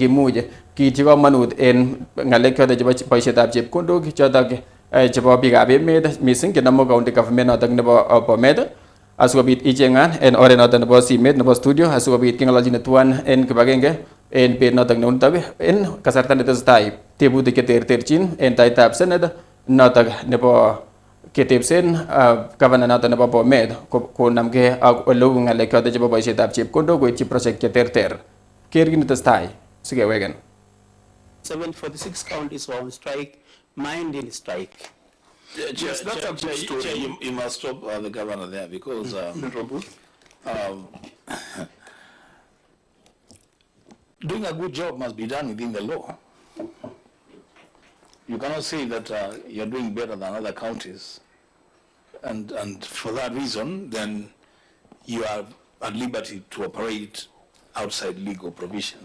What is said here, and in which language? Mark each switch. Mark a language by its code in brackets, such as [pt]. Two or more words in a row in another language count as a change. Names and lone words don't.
[kln] kimuch kiityi komonut en ng'alek choton chebo boisietab chepkondok choton chebo biikab emet missing chenomu [en] county government [kln] noton nebo Bomet asikobit ichengan en oret noton nebo simet nebo studio asikobit keng'ololchine tuan en kibagenge en bet noton neunitok en kasarta netesetai tebutik cheterterchin en taitab Senate noton nebo ketebsen governor noton nebo Bomet konamgei ak oleu ng'alek choton chebo boisietab chepkondok koityi project cheterter. Ker kit netestai sikeweken. [en] 746 counties were on strike, mind in strike. Yes, that's a good story. You must stop the governor there because doing a good job must be done within the law. You cannot say that you're doing better than other counties, and for that reason, then you are at liberty to operate outside legal provisions.